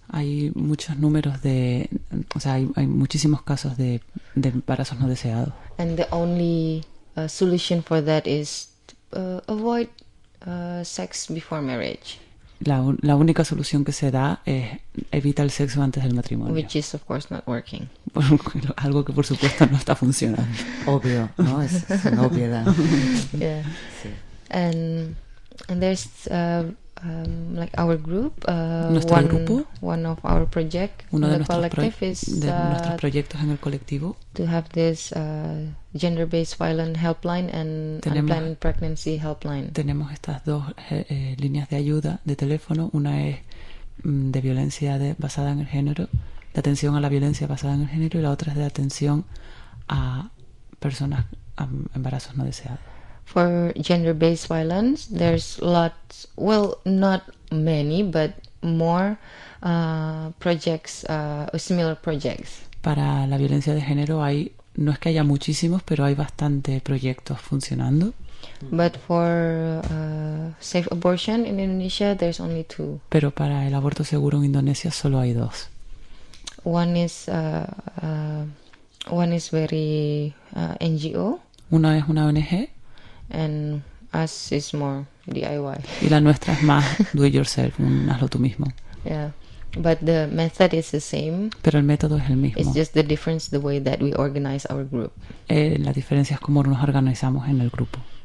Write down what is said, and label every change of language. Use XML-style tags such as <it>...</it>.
<es>Hay muchos números de, o sea, hay muchísimos casos de embarazos no deseados.</es> <en>And the only solution for that is avoid sex before marriage.</en> <es>La única solución que se da es evita el sexo antes del matrimonio.</es> <en>Which is of course not working.</en> <es>Algo que por supuesto no está funcionando. Obvio, ¿no? Es una obviedad.</es> <en>Yeah.</en> <es>Sí.</es> <en>And there's like our group,</en> <es>nuestro</es> <en>one,</en> <es>grupo,</es> <en>one of our project,</en> <es>uno de nuestros proyectos en el colectivo,</es> <en>to have this gender-based violence helpline and unplanned pregnancy helpline.</en> <es>Tenemos estas dos líneas de ayuda de teléfono. Una es de violencia basada en el género, de atención a la violencia basada en el género, y la otra es de atención a personas a embarazos no deseados.</es> <en>For gender-based violence, there's lots, well, not many, but more projects, similar projects.</en> <es>Para la violencia de género hay, no es que haya muchísimos, pero hay bastante proyectos funcionando.</es> <en>But for safe abortion in Indonesia, there's only two.</en> <es>Pero para el aborto seguro en Indonesia solo hay dos.</es> <en>One is very NGO.</en> <es>Una es una ONG.</es> <en>And us is more DIY.</en> <es>Y la nuestra es más</es> <en>do it yourself,</en> <es>hazlo tú mismo.</es> <en>Yeah, but the method is the same.</en> <es>Pero el método es el mismo.</es> <en>It's just the difference the way that we organize our group.</en> <es>La diferencia es cómo nos organizamos en el grupo.</es>